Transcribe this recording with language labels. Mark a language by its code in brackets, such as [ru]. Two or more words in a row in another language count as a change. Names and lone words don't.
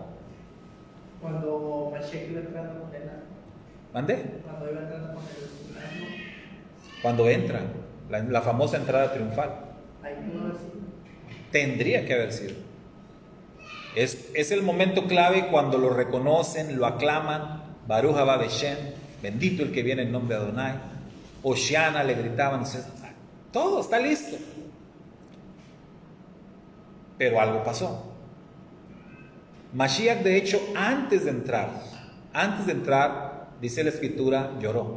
[es] Cuando Mashiach iba entrando con el asno. ¿Mande? Cuando iba entrando con el asno. Cuando entra, la famosa entrada triunfal. Ahí pudo haber sido. Tendría que haber sido. Es el momento clave cuando lo reconocen, lo aclaman. [he] ברוך הבא בשם, [es] bendito el que viene en nombre de Adonai. Oshiana le gritaban. Todo está listo. Pero algo pasó. Mashiach, de hecho, antes de entrar, dice la escritura, lloró.